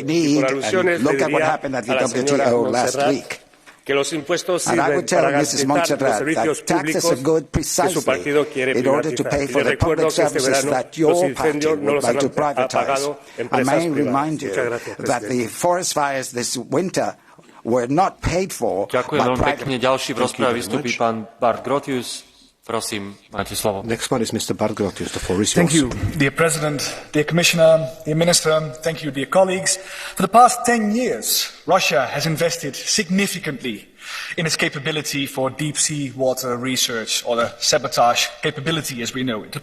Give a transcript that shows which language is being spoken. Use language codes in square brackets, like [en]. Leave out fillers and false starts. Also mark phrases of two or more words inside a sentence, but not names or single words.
[es] Y por alusiones le diría a la señora Montserrat que los impuestos sirven para garantizar los servicios públicos que su partido quiere privatizar. Y le recuerdo que este verano los incendios no los han apagado empresas privadas. Muchas gracias. [sk] Ďakujem veľmi pekne. Ďalší v rozprave vystúpi pán Bart Grotius. Prosím, máte slovo. [en] Next one is Mr. Bart Grotius. The floor is yours. Thank you, dear President, dear Commissioner, dear Minister. Thank you, dear colleagues. For the past 10 years, Russia has invested significantly in its capability for deep-sea water research, or the sabotage capability as we know it.